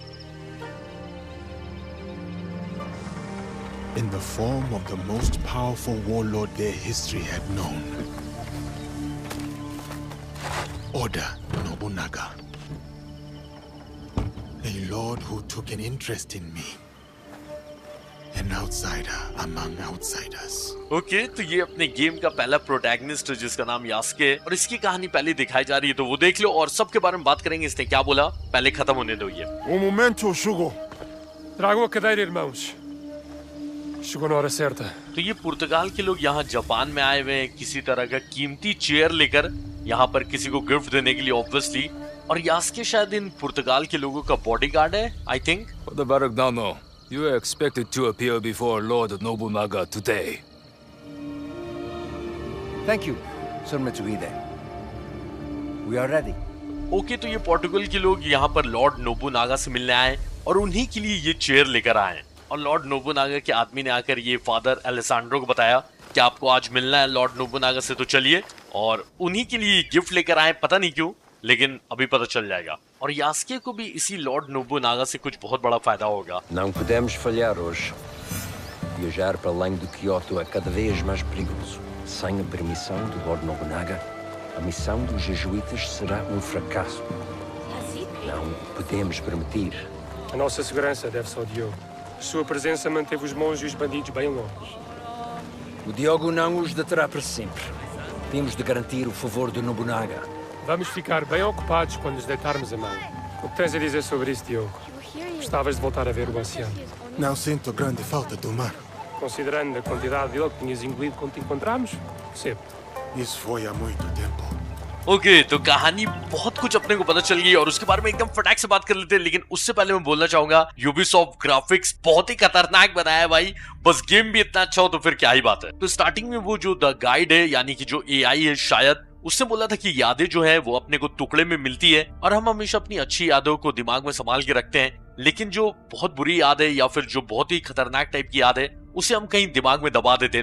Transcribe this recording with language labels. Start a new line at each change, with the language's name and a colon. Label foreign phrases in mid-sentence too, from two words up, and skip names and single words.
English: In the form of the most powerful warlord their history had known. Oda Nobunaga. A lord who took an interest in me. An outsider among outsiders.
Hindi: ओके तो ये अपने गेम का पहला प्रोटैगनिस्ट है जिसका नाम यास्के है और इसकी कहानी पहले दिखाई जा रही है तो वो देख लो और सबके बारे में बात करेंगे। इसने क्या बोला पहले खत्म होने दो ये।
Portuguese: momento, Shugo. Trago a cadeira, irmãos. Chegou na hora certa.
Hindi: तो ये पुर्तगाल के लोग यहाँ जापान में आए हुए हैं किसी तरह का कीमती चेयर लेकर, यहाँ पर किसी को गिफ्ट देने के लिए ऑब्वियसली। और यास्के शायद इन पुर्तगाल के लोगों का बॉडीगार्ड है
English: I think. The Baragdano, you are expected to appear before Lord Nobunaga today. Thank you, Sir Mitsuhide. We are ready.
Hindi: ओके तो ये पोर्टुगल के लोग यहाँ पर लॉर्ड नोबुनागा से मिलने आए और उन्हीं के लिए ये चेयर लेकर आए और लॉर्ड नोबुनागा के आदमी ने आकर ये फादर एलेसांड्रो को बताया कि आपको आज मिलना है लॉर्ड नोबुनागा से तो चलिए, और उन्हीं के लिए गिफ्ट लेकर आए, पता नहीं क्यों लेकिन अभी पता चल जाएगा। और यास्के को भी इसी लॉर्ड नोबुनागा से कुछ बहुत बड़ा फायदा होगा।
Portuguese: Não podemos falhar hoje. Viajar para além de Kyoto é cada vez mais perigoso. Sem a permissão do Lord Nobunaga, a missão dos jesuítas será fracasso. Não podemos permitir. A nossa segurança deve-se ao Diogo. A sua presença manteve os monges e os bandidos bem longe. O Diogo não os deterá para sempre. Temos de garantir o favor de Nobunaga. Vamos ficar bem ocupados quando nos deitarmos a mão. O que tens a dizer sobre isso, Diogo? Gostavas de voltar a ver o oceano? Não sinto grande falta do mar. Considerando a quantidade dele que tinhas engolido quando te encontramos, percebo. Isso foi há muito tempo.
Hindi: ओके तो कहानी बहुत कुछ अपने को पता चल गई और उसके बारे में एकदम फटाक से बात कर लेते हैं, लेकिन उससे पहले मैं बोलना चाहूंगा यूबीसॉफ्ट ग्राफिक्स बहुत ही खतरनाक बनाया है भाई, बस गेम भी इतना अच्छा हो तो फिर क्या ही बात है। तो स्टार्टिंग में वो जो
English: the guide
Hindi: है यानी कि जो एआई है शायद उसने बोला था कि यादें जो है वो अपने को टुकड़े में मिलती है और हम हमेशा अपनी अच्छी यादों को दिमाग में संभाल के रखते हैं, लेकिन जो बहुत बुरी याद है या फिर जो बहुत ही खतरनाक टाइप की याद है उसे हम कहीं दिमाग में दबा देते हैं।